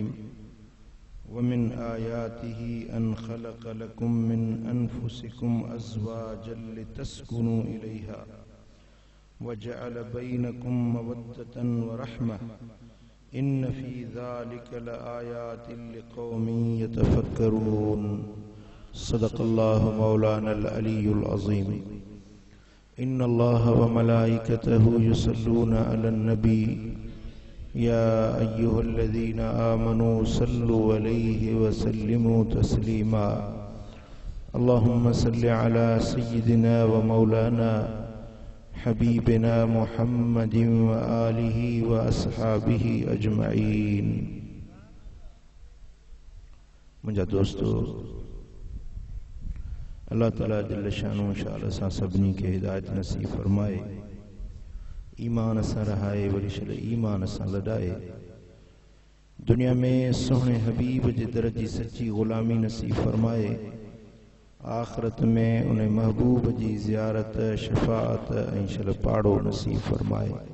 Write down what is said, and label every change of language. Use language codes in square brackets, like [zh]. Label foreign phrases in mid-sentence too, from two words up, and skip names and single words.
[ar] ومن آياته أن خلق لكم من أنفسكم أزواجا لتسكنوا إليها وجعل بينكم مودة ورحمة إن في ذلك لآيات لقوم يتفكرون. صدق الله مولانا العلي العظيم. إن الله وملائكته يصلون على النبي يا أيها الذين آمنوا صلوا عليه وسلموا تسليما. اللهم صل على سيدنا ومولانا حبيبنا محمد وآله وأصحابه أجمعين. [sd] मुंहिंजा दोस्तों, अल्लाह ताला [ar] جل شأنه [sd] शाल सां सभिनी खे हिदायत नसीब फरमाए, ईमान सां रहाए, वरी छॾ ईमान सां लॾाए, दुनिया में सोहणे हबीब जे दर जी सच्ची ग़ुलामी नसीब फरमाए, आखिरत में उन महबूब जी ज़ियारत, शफ़ाअत ऐं शल पाड़ो नसीब फरमाए।